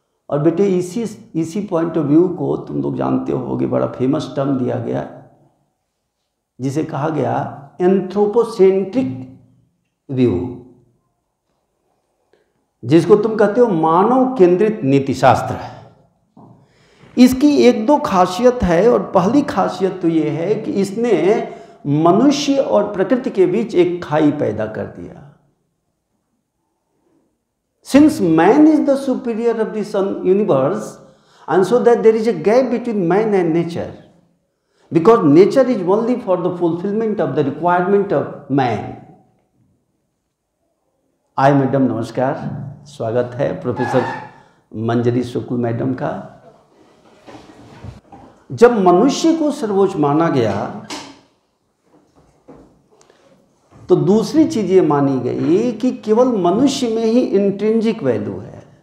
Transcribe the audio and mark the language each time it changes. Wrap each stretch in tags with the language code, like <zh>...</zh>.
<hi>और बेटे, इसी पॉइंट ऑफ व्यू को तुम लोग जानते होगे, बड़ा फेमस टर्म दिया गया जिसे कहा गया एंथ्रोपोसेंट्रिक व्यू, जिसको तुम कहते हो मानव केंद्रित नीतिशास्त्र है. इसकी एक दो खासियत है, और पहली खासियत तो ये है कि इसने मनुष्य और प्रकृति के बीच एक खाई पैदा कर दिया.</hi> <en>Since man is the superior of the universe, and so that there is a gap between man and nature, because nature is only for the fulfillment of the requirement of man.</en> <hi>I madam नमस्कार, स्वागत है professor मंजरी शुक्ल madam का. जब मनुष्य को सर्वोच्च माना गया तो दूसरी चीज ये मानी गई कि केवल मनुष्य में ही इंट्रिंसिक वैल्यू है.</hi>